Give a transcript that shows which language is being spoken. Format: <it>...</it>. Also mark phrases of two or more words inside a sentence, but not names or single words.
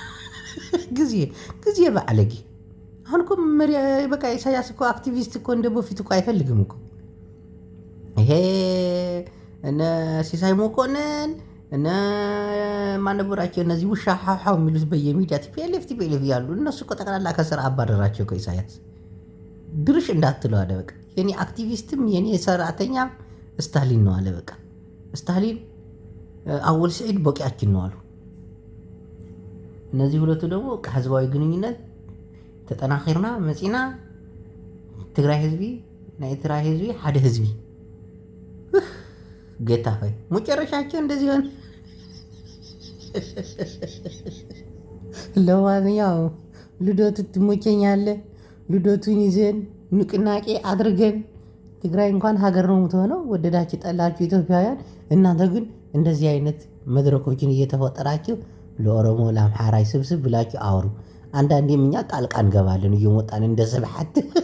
<am>ጊዜ በአለጌ አሁን እኮ በቃ ኢሳያስ እኮ አክቲቪስት እኮ እንደ በፊት እኮ አይፈልግም እኮ። ይሄ እነ ሲሳይ መኮንን እነ ማነበራቸው እነዚህ ውሻ ሀው የሚሉት በየሚዲያ ቲፒኤልኤፍ ያሉ እነሱ እኮ ጠቅላላ ከስራ አባረራቸው እኮ ኢሳያስ። ድርሽ እንዳትለው አለ በቃ። የኔ አክቲቪስትም የኔ ሰራተኛ ስታሊን ነው አለ በቃ። ስታሊን አወል ሰዒድ በቂያችን ነው አሉ። እነዚህ ሁለቱ ደግሞ ህዝባዊ ግንኙነት</am> <ti>ተጠናኺርና መፂና ትግራይ ህዝቢ ናይ ትግራይ ህዝቢ ሓደ ህዝቢ</ti> <am>ጌታ ሆይ መጨረሻቸው እንደዚህ ሆነ። ለማንኛውም ልደቱ ትሞቸኛለህ። ልደቱን ይዘን ንቅናቄ አድርገን ትግራይ እንኳን ሀገር ነው የምትሆነው። ወደዳችሁ ጠላችሁ ኢትዮጵያውያን፣ እናንተ ግን እንደዚህ አይነት መድረኮችን እየተፈጠራችሁ ለኦሮሞ ለአምሓራይ ስብስብ ብላችሁ አውሩ። አንዳንዴም እኛ ጣልቃ እንገባለን እየሞጣን እንደ ስብሐት</am>